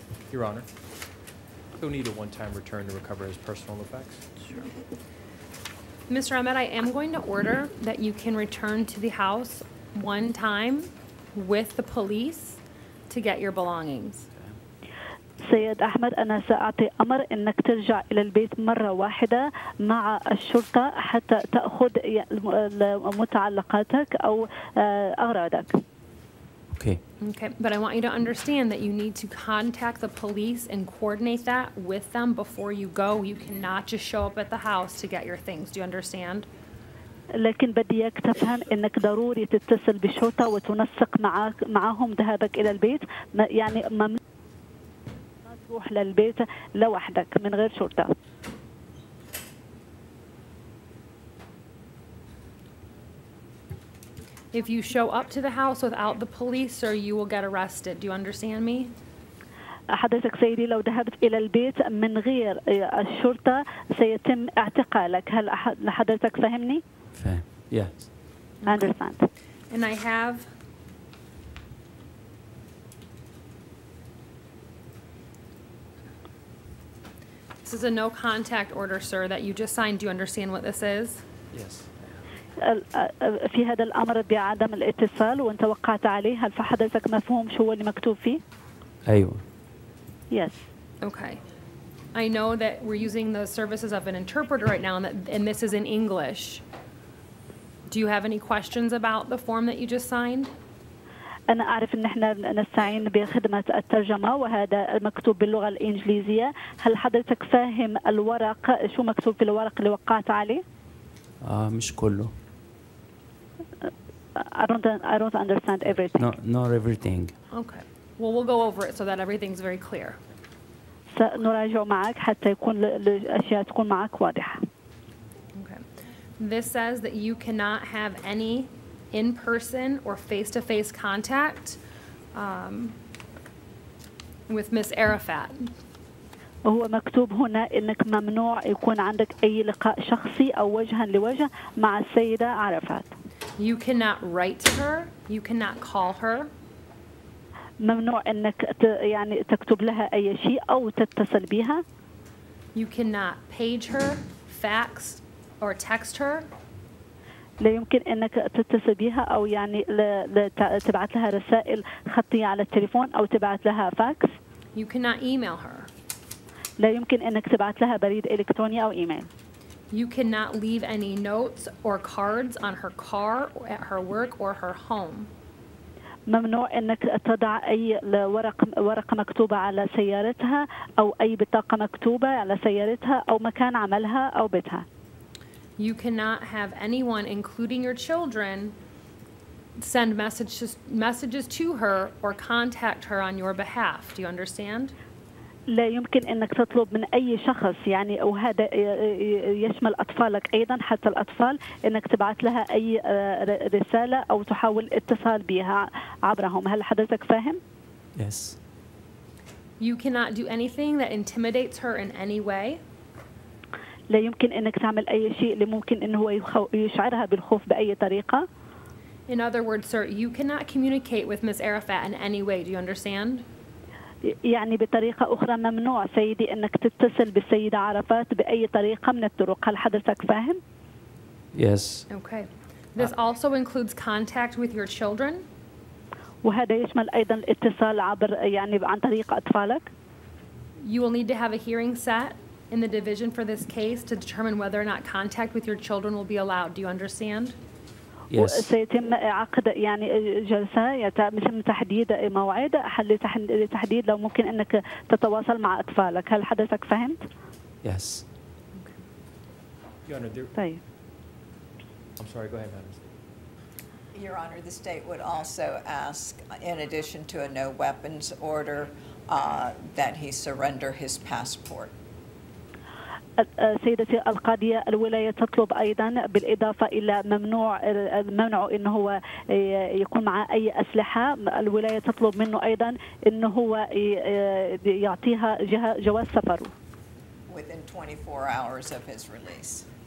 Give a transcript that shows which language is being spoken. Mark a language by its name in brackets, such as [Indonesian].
[English] Your Honor, he'll need a one-time return to recover his personal effects. Sure. Mr. Ahmed, I am going to order that you can return to the house one time with the police to get your belongings. [Arabic] سيد أحمد أنا سأعطي أمر أنك ترجع إلى البيت مرة واحدة مع الشرطة حتى تأخذ متعلقاتك أو أغراضك. [English] Okay. Okay, but I want you to understand that you need to contact the police and coordinate that with them before you go. You cannot just show up at the house to get your things. Do you understand? [Arabic] لكن بدي اياك تفهم انك ضروري تتصل بالشرطه وتنسق معهم ذهابك الى البيت، يعني ممنوع تروح للبيت لوحدك من غير شرطه. [English] If you show up to the house without the police, sir, you will get arrested. Do you understand me? [Arabic] حضرتك سيدي لو ذهبت إلى البيت من غير الشرطة سيتم اعتقالك. هل حضرتك فهمني؟ فاهم. Yes. [English] I understand. And I have this is a no contact order, sir, that you just signed. Do you understand what this is? Yes. [Arabic] في هذا الأمر بعدم الاتصال وأنت وقعت عليه، هل فحضرتك مفهوم شو هو اللي مكتوب فيه؟ أيوة. [English] Yes. Okay. I know that we're using the services of an interpreter right now, and this is in English. Do you have any questions about the form that you just signed? [Arabic] أنا أعرف إن إحنا نستعين بخدمة الترجمة وهذا مكتوب باللغة الإنجليزية. هل حضرتك فاهم الورق شو مكتوب في الورق اللي وقعت عليه؟ مش كله. [English] I don't understand everything. No, not everything. Okay. Well, we'll go over it so that everything's very clear. [Arabic] سنراجع معك حتى يكون الأشياء تكون معك واضحة. [English] Okay. This says that you cannot have any in-person or face-to-face contact with Miss Arafat. [Arabic] وهو مكتوب هنا إنك ممنوع يكون عندك أي لقاء شخصي أو وجها لوجه مع السيدة عرفات. [English] You cannot write to her. You cannot call her. [Arabic] ممنوع إنك يعني تكتب لها أي شيء أو تتصل بها. [English] You cannot page her, fax, or text her. [Arabic] لا يمكن إنك تتصل بها أو يعني تبعت لها رسائل خطية على التليفون أو تبعت لها فاكس. [English] You cannot email her. [Arabic] لا يمكن إنك تبعت لها بريد إلكتروني أو إيميل. [English] You cannot leave any notes or cards on her car, or at her work, or her home. [Arabic] ممنوع إنك تضع أي ورقة مكتوبة على سيارتها أو أي بطاقة مكتوبة على سيارتها أو مكان عملها أو بيتها. [English] You cannot have anyone, including your children, send messages to her or contact her on your behalf. Do you understand? [Arabic] لا يمكن انك تطلب من اي شخص يعني وهذا يشمل اطفالك ايضا حتى الاطفال انك تبعت لها اي رساله او تحاول اتصال بها عبرهم. هل حضرتك فاهم؟ [English] Yes. You cannot do anything that intimidates her in any way. [Arabic] لا يمكن انك تعمل اي شيء اللي ممكن انه هو يشعرها بالخوف باي طريقه. [English] In other words, sir, you cannot communicate with Ms. Arafat in any way. Do you understand? [Arabic] يعني بطريقة أخرى ممنوع سيدي أنك تتصل بالسيدة عرفات بأي طريقة من الطرق. هل حضرتك فاهم؟ [English] Yes. Okay. This also includes contact with your children. [Arabic] وهذا يشمل أيضا الاتصال عبر يعني عن طريق أطفالك. [English] You will need to have a hearing set in the division for this case to determine whether or not contact with your children will be allowed. Do you understand? Yes. [Arabic] سيتم عقد يعني جلسة يتم تحديد موعد لتحديد لو ممكن أنك تتواصل مع أطفالك. هل حضرتك فهمت؟ [English] Yes. [Arabic] طيب. [English] I'm sorry, go ahead, madam. Your Honor, the state would also ask, in addition to a no weapons order, that he surrender his passport. [Arabic] سيدتي القاضية الولاية تطلب أيضا بالإضافة إلى ممنوع إنه هو يكون معه أي أسلحة. الولاية تطلب منه أيضا إنه هو يعطيها جواز سفره. [English] Within 24 hours of his release.